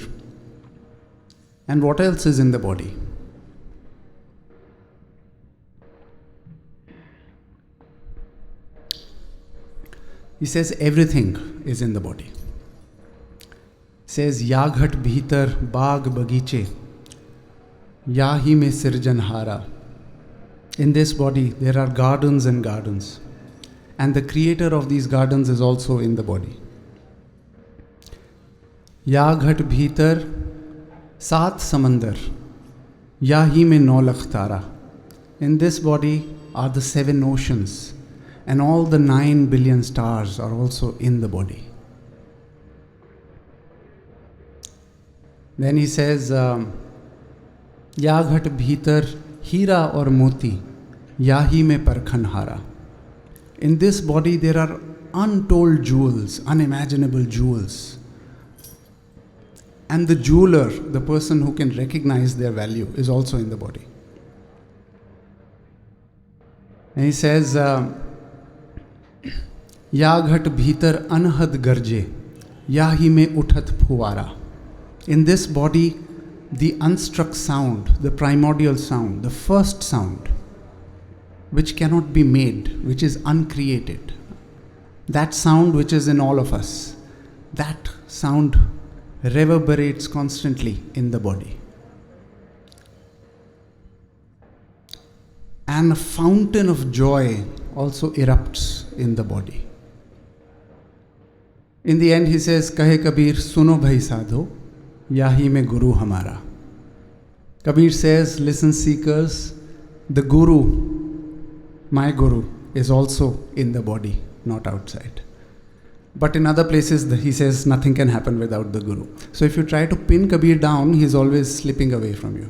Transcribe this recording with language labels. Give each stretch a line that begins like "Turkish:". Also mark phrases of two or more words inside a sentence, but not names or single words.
English: And what else is in the body? He says everything is in the body.
Hindi: Says या घट भीतर बाग बगीचे, या ही में सिरजनहारा.
English: In this body there are gardens and gardens. And the creator of these gardens is also in the body.
Hindi: या घट भीतर सात समंदर, या ही में नौ लख तारा.
English: In this body are the 7 oceans, and all the 9 billion stars are also in the body. Then he says,
Hindi: या घट भीतर हीरा और मोती, या ही में परखन हारा.
English: In this body there are untold jewels, unimaginable jewels. And the jeweler, the person who can recognize their value, is also in the body. And he says,
Hindi: या घट भीतर अनहद गरजे, या ही में उठत फुहारा.
English: In this body, the unstruck sound, the primordial sound, the first sound, which cannot be made, which is uncreated, that sound which is in all of us, that sound reverberates constantly in the body. And a fountain of joy also erupts in the body. In the end he says,
Hindi: कहे कबीर, सुनो भाई साधो, याही में गुरु हमारा.
English: Kabir says, listen seekers, the guru, my guru, is also in the body, not outside. But in other places, he says nothing can happen without the guru. So if you try to pin Kabir down, he's always slipping away from you.